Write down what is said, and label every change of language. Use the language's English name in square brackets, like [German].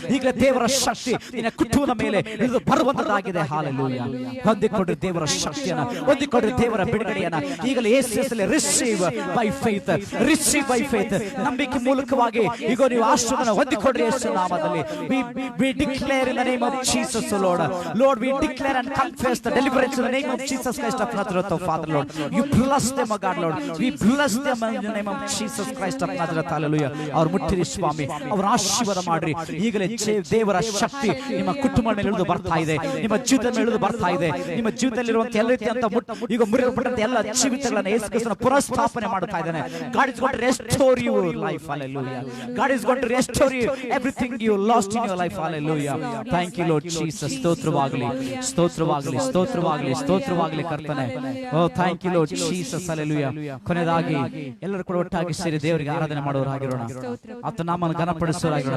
[Kannada] ಈಗಲೇ ದೇವರ ಶಕ್ತಿ ನಿನ್ನ ಕುಟುಂಬದ ಮೇಲೆ ಇಳಿದು ಬರುವಂತದ್ದಾಗಿದೆ. ಹಾಲೆಲೂಯಾ. ಹೊಂದಿಕೊಂಡ್ರೆ ದೇವರ ಶಕ್ತಿಯನ್ನ, ಹೊಂದಿಕೊಂಡ್ರೆ ದೇವರ ಬಿಡುಗಡೆಯನ್ನ ಈಗಲೇ ಯೇಸು ಕ್ರಿಸ್ತನಲ್ಲಿ [English] Receive by faith, receive by faith. [Kannada] ನಂಬಿಕೆ ಮೂಲಕವಾಗಿ ಈಗ ನೀವು ಆಶೀರ್ವಾದವನ್ನು ಹೊಂದಿಕೊಂಡ್ರೆ ಯೇಸು ನಾಮದಲ್ಲಿ [English] we declare in the name of Jesus, Lord. Lord, we declare and confess the deliverance in the name of Jesus Christ of Nazareth, oh Father, Lord. You bless them, oh God, Lord. We bless them in the name of Jesus Christ of Nazareth. Hallelujah. [Kannada] ಅವರು ಮುಟ್ಟಿರಿ ಸ್ವಾಮಿ, ಅವರ ಆಶೀರ್ವಾದ ಮಾಡ್ರಿ. ಈಗಲೇ ದೇವರ ಶಕ್ತಿ ನಿಮ್ಮ ಕುಟುಂಬದ ಮೇಲೆ ಇಳಿದು ಬರ್ತಾ ಇದೆ, ನಿಮ್ಮ ಜೀವಿತದ ಮೇಲೆ ಇಳಿದು ಬರ್ತಾ ಇದೆ. ನಿಮ್ಮ ಜೀವಿತದಲ್ಲಿರುವಂತ ಎಲ್ಲ ರೀತಿಯಂತ ಈಗ ಮುರಿಯಲ್ಪಟ್ಟಂತ ಎಲ್ಲ ಜೀವಿತಗಳನ್ನ ಯೇಸು ಕ್ರಿಸ್ತನ ಪುನಃಸ್ಥಾಪನೆ ಮಾಡ್ತಾ ಇದ್ದಾನೆ. [English] God is going to restore your life. Hallelujah. God is going to restore you everything you lost in your life. Hallelujah. Thank you, Lord Jesus. [Kannada] ಸ್ತೋತ್ರವಾಗಲಿ, ಸ್ತೋತ್ರವಾಗಲಿ, ಸ್ತೋತ್ರವಾಗಲಿ, ಸ್ತೋತ್ರವಾಗಲಿ ಕರ್ತನೆ. [English] Oh, thank you, Lord Jesus. Hallelujah. [Kannada] ಕೊನೆಯದಾಗಿ ಎಲ್ಲರೂ ಕೂಡ ಒಟ್ಟಾಗಿ ಸೇರಿ ದೇವರಿಗೆ ಆರಾಧನೆ ಮಾಡುವವರಾಗಿರೋಣ, ಆತ ನಾಮವನ್ನು ಘನಪಡಿಸುವವರಾಗಿರೋಣ.